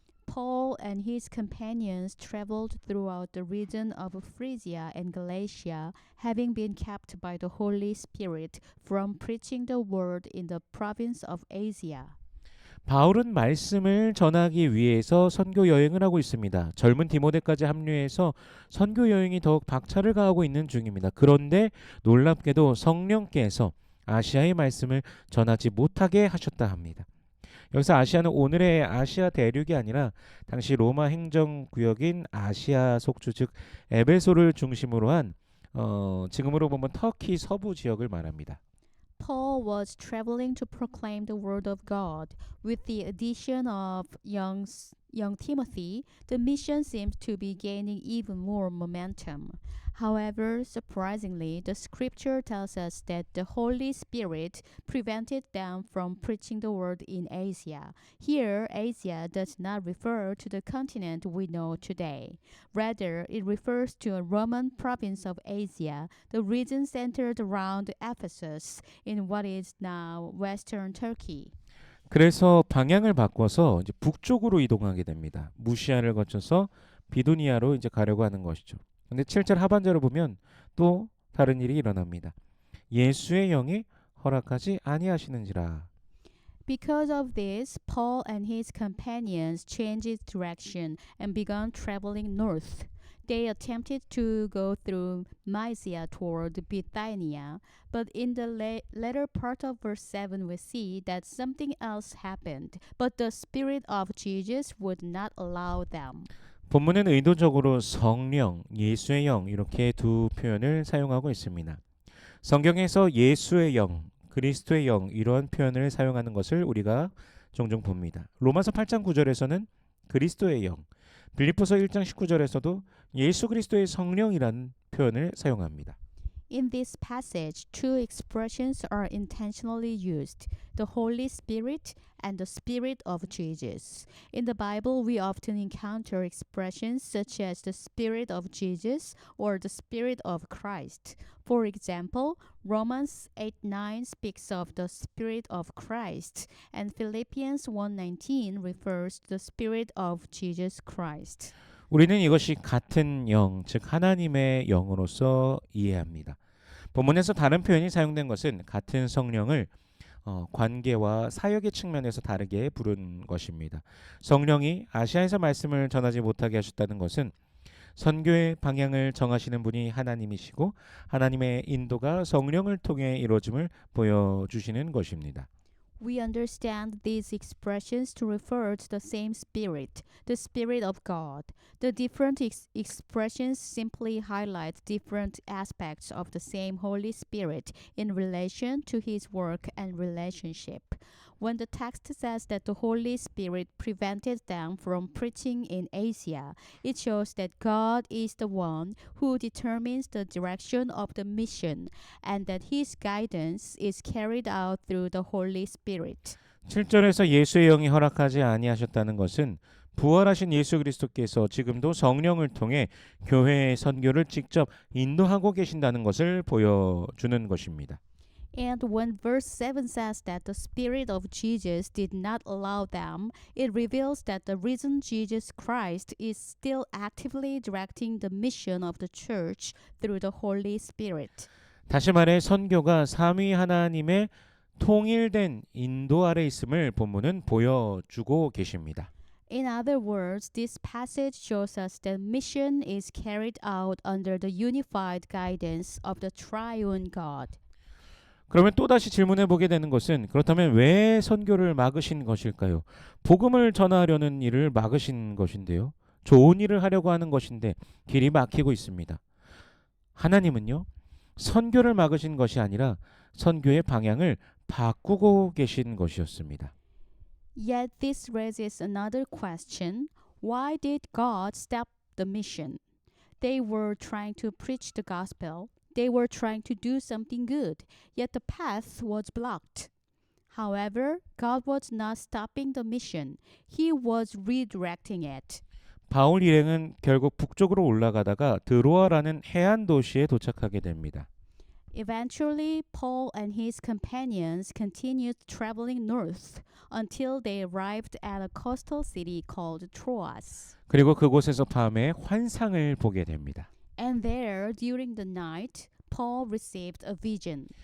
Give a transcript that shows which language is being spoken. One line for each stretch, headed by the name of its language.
English: Paul and his companions traveled throughout the region of Phrygia and Galatia, having been kept by the Holy Spirit from preaching the word in the province of Asia.
Korean: 바울은 말씀을 전하기 위해서 선교 여행을 하고 있습니다. 젊은 디모데까지 합류해서 선교 여행이 더욱 박차를 가하고 있는 중입니다. 그런데 놀랍게도 성령께서 아시아의 말씀을 전하지 못하게 하셨다 합니다. 여기서 아시아는 오늘의 아시아 대륙이 아니라 당시 로마 행정구역인 아시아 속주 즉 에베소를 중심으로 한 지금으로 보면 터키 서부 지역을 말합니다.
English: Paul was traveling to proclaim the word of God. With the addition of young Timothy, the mission seems to be gaining even more momentum. However, surprisingly, the scripture tells us that the Holy Spirit prevented them from preaching the word in Asia. Here, Asia does not refer to the continent we know today. Rather, it refers to a Roman province of Asia, the region centered around Ephesus in what is now western Turkey.
Korean: 그래서 방향을 바꿔서 이제 북쪽으로 이동하게 됩니다. 무시아를 거쳐서 비두니아로 이제 가려고 하는 것이죠. 근데 7절 하반절을 보면 또 다른 일이 일어납니다. 예수의 영이 허락하지 아니하시는지라.
English: Because of this, Paul and his companions changed direction and began traveling north. They attempted to go through Mysia toward Bithynia, but in the latter part of verse 7 we see that something else happened, but the Spirit of Jesus would not allow them.
Korean: 본문은 의도적으로 성령, 예수의 영 이렇게 두 표현을 사용하고 있습니다. 성경에서 예수의 영, 그리스도의 영 이런 표현을 사용하는 것을 우리가 종종 봅니다. 로마서 8장 9절에서는 그리스도의 영, 빌립보서 1장 19절에서도 예수 그리스도의 성령이라는 표현을 사용합니다.
English: In this passage, two expressions are intentionally used, the Holy Spirit and the Spirit of Jesus. In the Bible, we often encounter expressions such as the Spirit of Jesus or the Spirit of Christ. For example, Romans 8:9 speaks of the Spirit of Christ, and Philippians 1:19 refers to the Spirit of Jesus Christ.
Korean: 우리는 이것이 같은 영, 즉 하나님의 영으로서 이해합니다. 본문에서 다른 표현이 사용된 것은 같은 성령을 관계와 사역의 측면에서 다르게 부른 것입니다. 성령이 아시아에서 말씀을 전하지 못하게 하셨다는 것은 선교의 방향을 정하시는 분이 하나님이시고 하나님의 인도가 성령을 통해 이루어짐을 보여주시는 것입니다.
English: We understand these expressions to refer to the same Spirit, the Spirit of God. The different expressions simply highlight different aspects of the same Holy Spirit in relation to His work and relationship. When the text says that the Holy Spirit prevented them from preaching in Asia, it shows that God is the one who determines the direction of the mission and that His guidance is carried out through the Holy Spirit.
Korean: 7절에서 예수의 영이 허락하지 아니하셨다는 것은 부활하신 예수 그리스도께서 지금도 성령을 통해 교회의 선교를 직접 인도하고 계신다는 것을 보여주는 것입니다.
English: And when verse 7 says that the Spirit of Jesus did not allow them, it reveals that the risen Jesus Christ is still actively directing the mission of the church through the Holy Spirit.
Korean: 다시 말해 선교가 삼위 하나님의 통일된 인도 아래 있음을 본문은 보여주고 계십니다.
English: In other words, this passage shows us that mission is carried out under the unified guidance of the triune God.
Korean: 그러면 또다시 질문해 보게 되는 것은 그렇다면 왜 선교를 막으신 것일까요? 복음을 전하려는 일을 막으신 것인데요. 좋은 일을 하려고 하는 것인데 길이 막히고 있습니다. 하나님은요. 선교를 막으신 것이 아니라 선교의 방향을 바꾸고 계신 것이었습니다.
English: Yet this raises another question. Why did God stop the mission? They were trying to preach the gospel. They were trying to do something good, yet the path was blocked. However, God was not stopping the mission. He was redirecting it.
Korean: 바울 일행은 결국 북쪽으로 올라가다가 드로아라는 해안 도시에 도착하게 됩니다.
English: Eventually, Paul and his companions continued traveling north until they arrived at a coastal city called Troas.
Korean: 그리고 그곳에서 밤에 환상을 보게 됩니다.
English: And there, during the night, Paul received a vision.